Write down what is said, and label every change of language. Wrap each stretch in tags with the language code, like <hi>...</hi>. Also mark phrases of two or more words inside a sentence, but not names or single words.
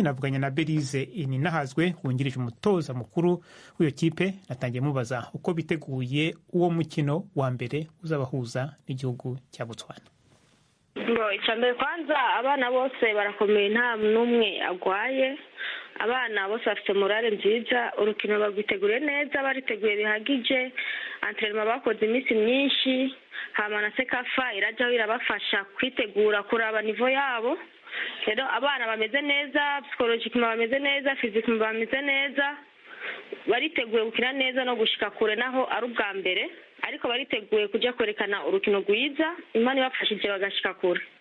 <rw>Navuganye na Belize Ininahazwe, wungirije umutoza mukuru w'iyo kipe. Natangiye mubaza uko biteguye uwo mukino wa mbere uzabahuza n'igihugu cya Botswana.</rw> <rn>Icyambere kwanza, abana bose barakomeye, nta n'umwe agwaye. Abana bose bafite morale nziza, urukino barwiteguriye neza, bariteguye bihagije. Entraînement bakoze iminsi myinshi, hama na sekafa irajya irabafasha kwitegura kuraba nivo yabo. Rero abana bameze neza, psychologiquement bameze neza, physiquement bameze neza, bariteguye gukina neza no gushika kure naho ari ubwa mbere, ariko bariteguye kujya kwerekana urukino rwiza, Imana ibafashije bagashika kure.</rn>